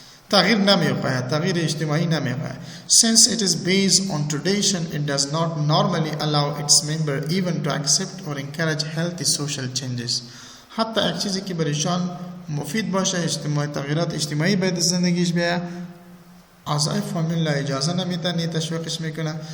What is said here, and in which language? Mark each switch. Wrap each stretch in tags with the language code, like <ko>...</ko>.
<fa>تغییر نمی‌پاید، تغییر اجتماعی نمی‌پاید.</fa> <en>Since it is based on tradition, it does not normally allow its member even to accept or encourage healthy social changes.</en> <fa>حتی یک چیزی که برایشان مفید باشه، تغییرات اجتماعی باید زندگیش بیاید، اعضای فامیل اجازه نمیدن، نی تشویقش میکنه.</fa>